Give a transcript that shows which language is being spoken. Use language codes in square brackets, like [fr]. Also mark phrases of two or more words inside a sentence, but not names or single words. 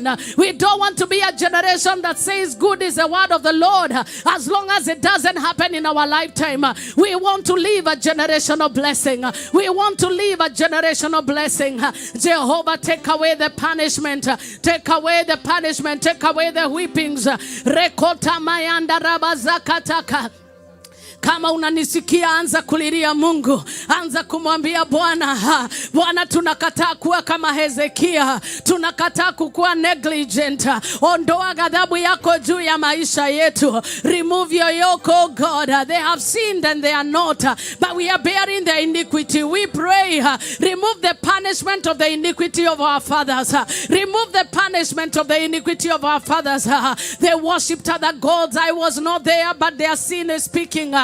[en] We don't want to be a generation that says good is the word of the Lord as long as it doesn't happen in our lifetime. We want to live a generation of blessing. We want to live a generation of blessing. Jehovah, take away the punishment. Take away the punishment. Take away the whippings. Rekota mayanda rabazakataka. [sw] Kama unanisikia, anza kulilia Mungu. Anza kumwambia Bwana, Bwana, tunakataa kuwa kama Hezekia. Tunakataa kukuwa negligent. Ondoa ghadhabu yako juu ya maisha yetu. [en] Remove your yoke, oh God. They have sinned and they are not, but we are bearing the iniquity. We pray, remove the punishment of the iniquity of our fathers. Remove the punishment of the iniquity of our fathers. They worshipped other gods. I was not there, but their sin is speaking.